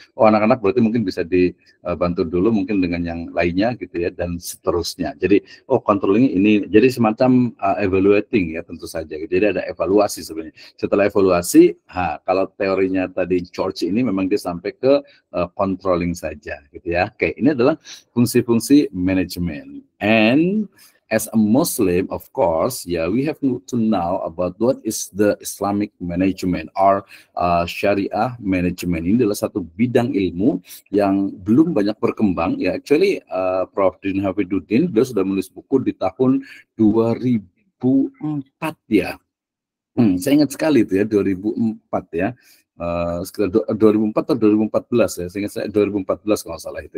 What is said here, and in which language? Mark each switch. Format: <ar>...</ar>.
<id>Oh, anak-anak berarti mungkin bisa dibantu dulu mungkin dengan yang lainnya gitu ya, dan seterusnya. Jadi controlling ini jadi semacam evaluating ya, tentu saja. Jadi ada evaluasi sebenarnya. Setelah evaluasi, kalau teorinya tadi George ini memang dia sampai ke controlling saja gitu ya. Oke, ini adalah fungsi-fungsi manajemen.</id> <en>And as a Muslim, of course, we have to know about what is the Islamic management or Syariah management.</en> <id>Ini adalah satu bidang ilmu yang belum banyak berkembang. Ya, actually, Prof. Din Hafidzuddin dia sudah menulis buku di tahun 2004 ya. Saya ingat sekali itu ya, 2004 ya. Sekitar 2004 atau 2014 ya, seingat saya 2014 kalau nggak salah itu.</id>